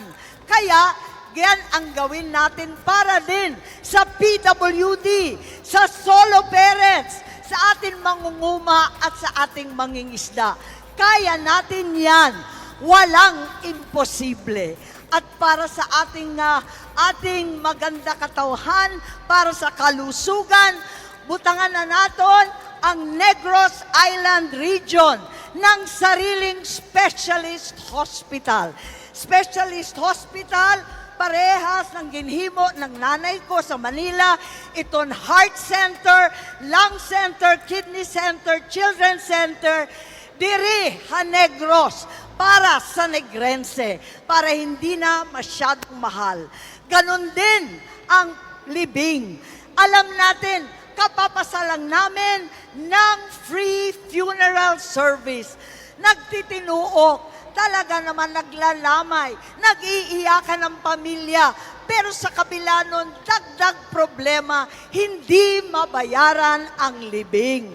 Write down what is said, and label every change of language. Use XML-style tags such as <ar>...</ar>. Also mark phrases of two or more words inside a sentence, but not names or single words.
<tl>Kaya, yan ang gawin natin para din sa PWD, sa</tl> <en>solo parents,</en> <tl>sa ating mangunguma at sa ating mangingisda. Kaya natin yan. Walang imposible. At para sa ating maganda katauhan, para sa kalusugan,</tl> <hil>butangan na naton ang Negros Island Region ng sariling</hil> <en>specialist hospital. Specialist hospital,</en> <hil>parehas ng ginhimo ng nanay ko sa Manila, iton</hil> <en>heart center, lung center, kidney center, children's center,</en> <hil>diri ha Negros, para sa Negrense,</hil> <tl>para hindi na masyadong mahal. Ganon din ang libing. Alam natin, kapapasalang namin ng free funeral service. Nagtitinuok, talaga naman naglalamay, nag-iiyakan ng pamilya, pero sa kabila nun, dagdag problema, hindi mabayaran ang libing.</tl>